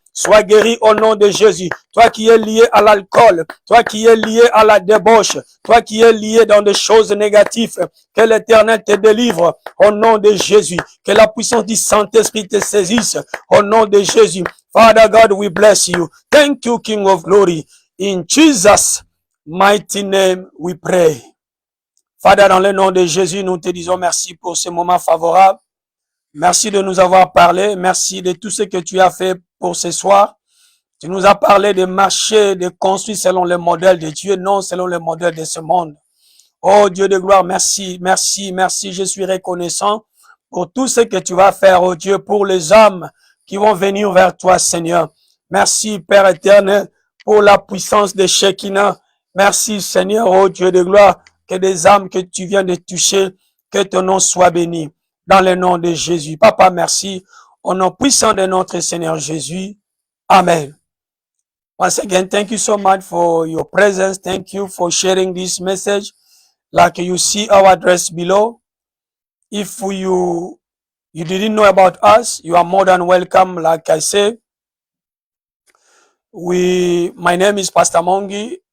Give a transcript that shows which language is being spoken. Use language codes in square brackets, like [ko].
[fr] Sois guéri au nom de Jésus. Toi qui es lié à l'alcool, toi qui es lié à la débauche, toi qui es lié dans des choses négatives, que l'Éternel te délivre au nom de Jésus. Que la puissance du Saint-Esprit te saisisse au nom de Jésus. [en] Father God, we bless you. Thank you, King of Glory. In Jesus' mighty name we pray. [fr] Father, dans le nom de Jésus, nous te disons merci pour ce moment favorable. Merci de nous avoir parlé. Merci de tout ce que tu as fait pour ce soir. Tu nous as parlé de marcher, de construire selon le modèle de Dieu, non selon le modèle de ce monde. Oh Dieu de gloire, merci, merci, merci. Je suis reconnaissant pour tout ce que tu vas faire, oh Dieu, pour les âmes qui vont venir vers toi, Seigneur. Merci, Père éternel, pour la puissance de Shekinah. Merci, Seigneur, oh Dieu de gloire, que des âmes que tu viens de toucher, que ton nom soit béni. Dans le nom de Jésus. Papa, merci. Au nom puissant de notre Seigneur Jésus. Amen. [en] Once again, thank you so much for your presence. Thank you for sharing this message. Like you see our address below. If you didn't know about us, you are more than welcome. Like I said, my name is Pastor Mongi.